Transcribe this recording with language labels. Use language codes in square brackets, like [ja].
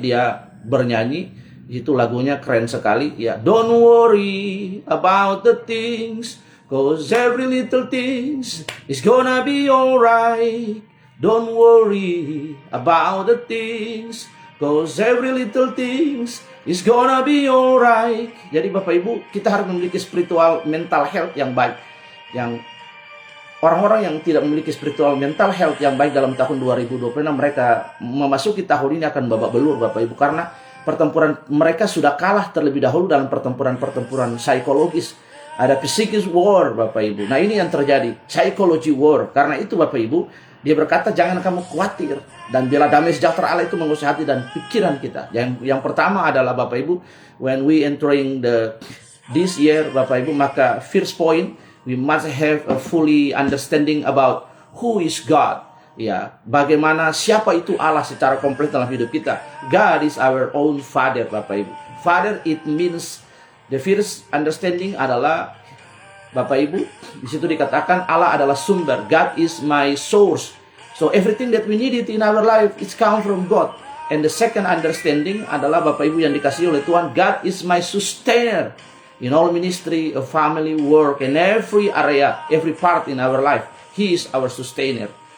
[id] Dia bernyanyi, itu lagunya keren sekali ya. [en] Don't worry about the things, cause every little things is gonna be alright. Don't worry about the things, cause every little things is gonna be alright. [id] Jadi Bapak Ibu, kita harus memiliki spiritual mental health yang baik. Yang orang-orang yang tidak memiliki spiritual mental health yang baik dalam tahun 2026, mereka memasuki tahun ini akan babak belur Bapak Ibu. Karena pertempuran mereka sudah kalah terlebih dahulu dalam pertempuran psikologis. Ada psychic war Bapak Ibu. Nah, ini yang terjadi, psychology war. Karena itu Bapak Ibu, dia berkata jangan kamu khawatir. Dan bila damai sejahtera Allah itu menguasai hati dan pikiran kita. Yang pertama adalah Bapak Ibu, [en] when we entering this year [id] Bapak Ibu, maka [en] first point, we must have a fully understanding about who is God. [id] Ya, bagaimana siapa itu Allah secara komplit dalam hidup kita. [en] God is our own Father [id] Bapak Ibu. [en] Father, it means, the first understanding [id] adalah Bapak Ibu, di situ dikatakan Allah adalah sumber. [en] God is my source. So everything that we need it in our life, it's come from God. And the second understanding [id] adalah Bapak Ibu yang dikasihi oleh Tuhan, [en] God is my sustainer. In all ministry, family, work, and every area, every part in our life, He is our sustainer.